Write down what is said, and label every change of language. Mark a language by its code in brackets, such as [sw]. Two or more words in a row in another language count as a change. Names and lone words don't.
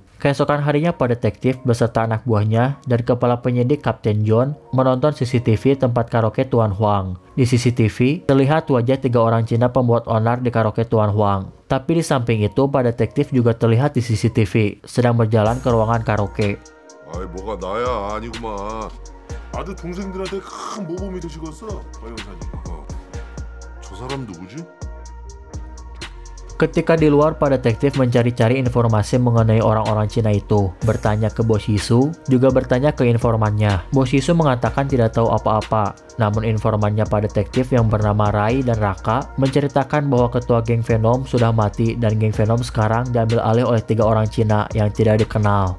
[id] Keesokan harinya para detektif beserta anak buahnya dan kepala penyidik Kapten John menonton CCTV tempat karaoke Tuan Huang. Di CCTV terlihat wajah 3 orang Cina pembuat onar di karaoke Tuan Huang. Tapi di samping itu para detektif juga terlihat di CCTV sedang berjalan ke ruangan karaoke. [ko] 아이 뭐가 나야 아니구만. 아주 동생들한테 큰 모범이 되시겠어 박 형사님. 저 사람 누구지? [id] Ketika di luar, para detektif mencari-cari informasi mengenai orang-orang Cina itu, bertanya ke Bos Yisu, juga bertanya ke informannya. Bos Yisu mengatakan tidak tahu apa-apa, namun informannya para detektif yang bernama Rai dan Raka menceritakan bahwa ketua geng Venom sudah mati dan geng Venom sekarang diambil alih oleh 3 orang Cina yang tidak dikenal.